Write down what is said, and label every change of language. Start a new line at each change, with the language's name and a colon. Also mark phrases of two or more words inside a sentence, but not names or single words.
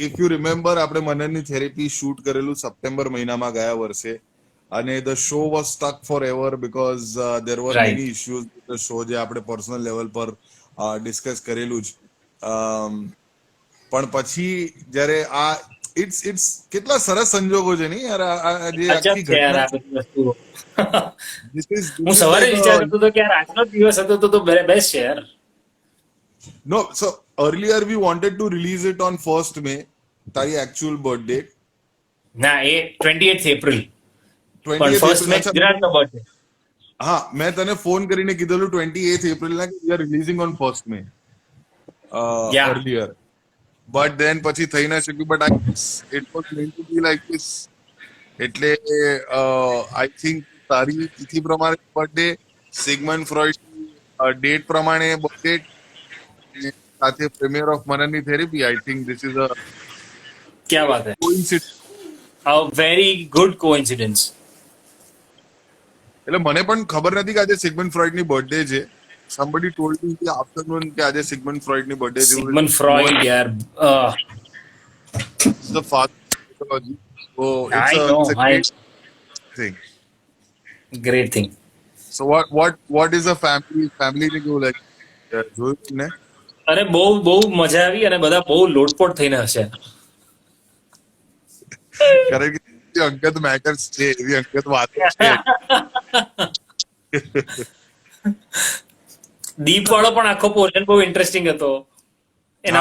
English: if you remember,
Gujarati: આપણે મનનની થેરેપી શૂટ કરેલું સપ્ટેમ્બર મહિનામાં ગયા વર્ષે, અને
English: the show was stuck forever because there were Right. many issues with the show,
Gujarati: જે આપણે
English: personal level
Gujarati: પર ડિસ્કસ કરેલું જ. પણ પછી જ્યારે આ ઇટ્સ કેટલા સરસ સંજોગો છે નહીં યાર, આ જે અજબ આખી છે યાર આ ઘટના. બધી વસ્તુઓ.
English: This is
Gujarati: હું સવારે like વિચારતો હતો કે યાર આજનો દિવસ હતો તો બેસ્ટ છે યાર.
English: no, so earlier we wanted to release it on 1st May,
Gujarati: તારી
English: actual birth date.
Gujarati: ના, એ 28th એપ્રિલ. પણ 28th ફર્સ્ટ April. મે અચ્છા, ગુજરાતનો બર્થડે. હા, મેં તને ફોન કરીને કીધેલું 28th April ના, કે
English: we are releasing on 1st May
Gujarati: Yeah.
English: earlier. But then
Gujarati: પછી થઈ ના શક્યું.
English: But it was meant to be like this.
Gujarati: એટલે
English: I think
Gujarati: તારી તિથિ પ્રમાણે બર્થડે, સિગમન્ડ ફ્રોઈડ ડેટ પ્રમાણે બર્થડે, સાથે
English: premiere of
Gujarati: મનનની થેરેપી.
English: I think this is a
Hindi: क्या बात है.
English: કોઇન્સિડન્સ. a very good coincidence.
Gujarati: એટલે મને પણ ખબર નથી કે આજે સિગમન્ડ ફ્રોઈડની બર્થડે છે.
English: somebody told me
Gujarati: કે આફ્ટરનૂન કે આજે સિગમન્ડ ફ્રોઈડની બર્થડે છે. સિગમન્ડ ફ્રોઈડ યાર.
English: the father of psychology. So I it's know, a great thing. great thing. So what is a family
Gujarati: ને કેવું લાગે? જોયું ને? અરે બહુ મજા આવી અને બધા બહુ લોટપોટ થઈને હશે. કારણ કે જે અંગત મેટર્સ છે, એવી અંગત વાતો છે. દીપ વાળો પણ આખો પોર્શન બહુ ઇન્ટરેસ્ટિંગ હતો, એના